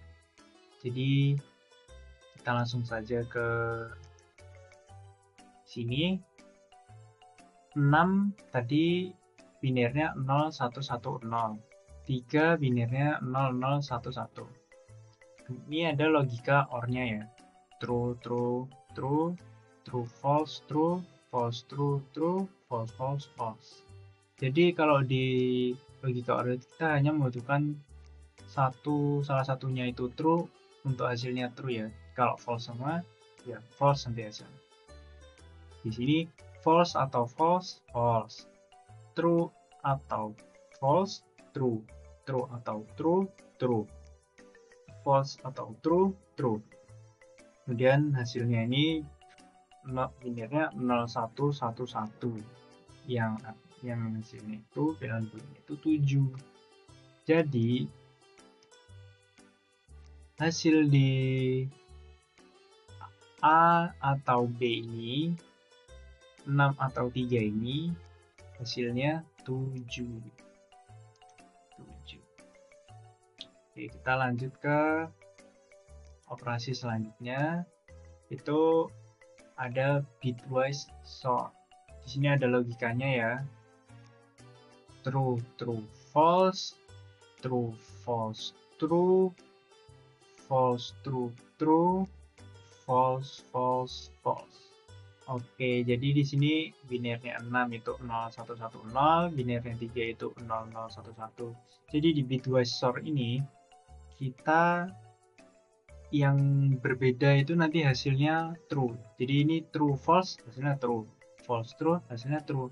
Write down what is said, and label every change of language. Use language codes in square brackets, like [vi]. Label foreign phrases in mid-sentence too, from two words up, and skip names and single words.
[id] Jadi kita langsung saja ke sini. 6 tadi binernya 0110, 3 binernya 0011. Ini ada logika or-nya ya. [en] True, true, true, true, false, true, false, true, true, false, false, false. [id] Jadi kalau di logika or kita hanya membutuhkan salah satunya itu true untuk hasilnya true ya. Kalau false sama ya false nanti hasilnya. Di sini false atau [en] false, false. True atau false, true. True atau true, true. False atau true, true. [id] Kemudian hasilnya ini binernya 0111. Yang hasilnya itu pilihan bulannya itu 7. Jadi hasil di A atau B ini, 6 atau 3 ini hasilnya 7. Oke, kita lanjut ke operasi selanjutnya. Itu ada [en] bitwise sort. [id] Di sini ada logikanya ya. [en] True, true, false, true, false, true, false, true, true, false, false, false. [id] Oke, jadi di sini binernya 6 itu 0110, binernya 3 itu 0011. Jadi di [en] bitwise store [id] ini kita yang berbeda itu nanti hasilnya true. Jadi ini [en] true false [id] hasilnya true, [en] false true [id] hasilnya true.